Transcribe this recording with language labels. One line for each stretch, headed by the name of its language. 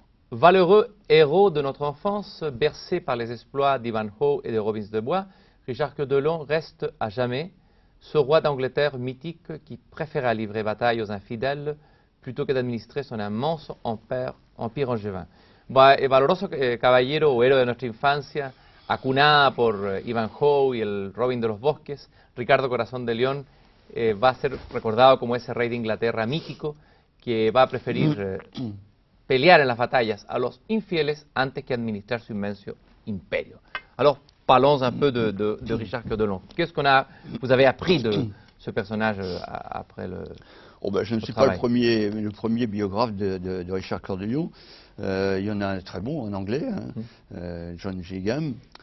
French: Valeureux héros de notre enfance, bercé par les exploits d'Ivanhoe et de Robin de Bois, Richard Cœur de Lion reste à jamais ce roi d'Angleterre mythique qui préféra livrer bataille aux infidèles plutôt que d'administrer son immense empire angevin.
Spanish: Valoroso caballero o héroe de nuestra infancia, acunada por Ivanhoe y el Robin de los Bosques, Ricardo Corazón de León va a ser recordado como ese rey de Inglaterra mítico que va a preferir pelear en las batallas a los infieles antes que administrar su inmenso imperio.
French: Alors, parlons un peu de Richard Cœur de Lion. Qu'est-ce vous avez appris de ce personnage après le Je ne suis pas le premier biographe de Richard Cœur de Lion. Il y en a un très bon en anglais, John Gilgham.